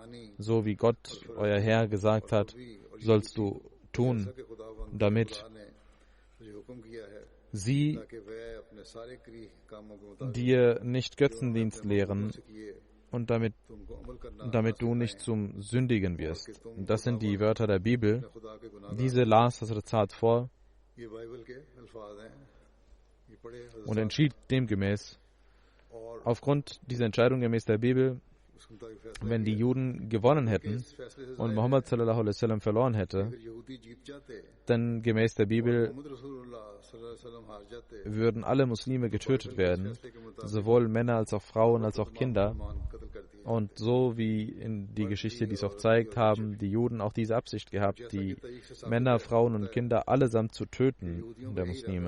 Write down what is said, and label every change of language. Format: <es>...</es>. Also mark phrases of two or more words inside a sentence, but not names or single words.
<de>So wie Gott, euer Herr, gesagt hat, sollst du tun, damit sie dir nicht Götzendienst lehren und damit du nicht zum Sündigen wirst. Das sind die Wörter der Bibel. Diese las Hazrat Saad vor und entschied demgemäß. Aufgrund dieser Entscheidung gemäß der Bibel, wenn die Juden gewonnen hätten und Muhammad</de> <ar>صلى الله عليه وسلم</ar> <de>verloren hätte, dann gemäß der Bibel würden alle Muslime getötet werden, sowohl Männer als auch Frauen als auch Kinder. Und so wie in die Geschichte dies auch zeigt, haben die Juden auch diese Absicht gehabt, die Männer, Frauen und Kinder allesamt zu töten der Muslime.</de>